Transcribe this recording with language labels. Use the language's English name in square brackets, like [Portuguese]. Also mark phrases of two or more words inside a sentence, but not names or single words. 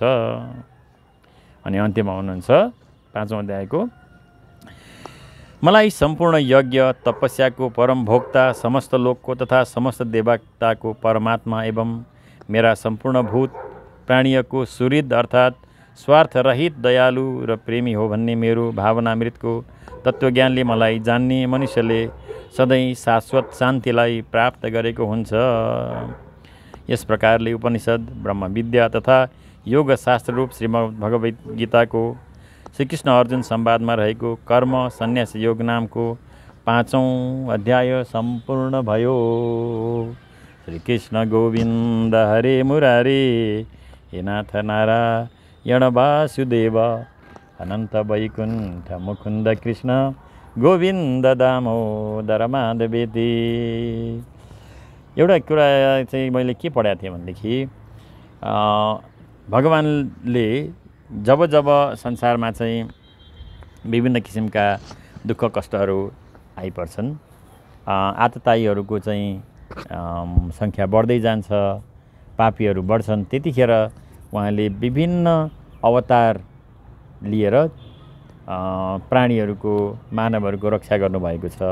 [Nepali] अनि अन्त्यमा हुनुहुन्छ 5औं अध्यायको, मलाई सम्पूर्ण यज्ञ तपस्याको परम भोक्ता, समस्त लोकको तथा समस्त देवताको परमात्मा एवं मेरा सम्पूर्ण भूत प्राणीको सुहृद अर्थात् स्वार्थरहित दयालु र प्रेमी हो भन्ने मेरो भावनामृतको तत्त्वज्ञानले मलाई जान्ने मनुष्यले सधैँ शाश्वत शान्तिलाई प्राप्त गरेको हुन्छ। यस प्रकारले उपनिषद, ब्रह्मविद्या तथा योगशास्त्र रूप श्रीमद् भगवत गीताको श्रीकृष्ण अर्जुन संवादमा रहेको कर्म सन्यास योग नामको 5औं अध्याय सम्पूर्ण भयो। [Sanskrit] श्रीकृष्ण गोविन्द हरे मुरारे, हे नाथ नारायण वासुदेव, अनन्त वैकुण्ठ मुकुन्द कृष्ण गोविन्द दामोदर माधवेति। [Nepali] एउटा कुरा चाहिँ मैले के पढाएको थिएँ भनेदेखि, भगवानले जब जब संसारमा चाहिँ विभिन्न किसिमका दुःख कष्टहरू आइपर्छन्, आततायीहरूको चाहिँ सङ्ख्या बढ्दै जान्छ, पापीहरू बढ्छन्, त्यतिखेर उहाँले विभिन्न अवतार लिएर प्राणीहरूको मानवहरूको रक्षा गर्नुभएको छ।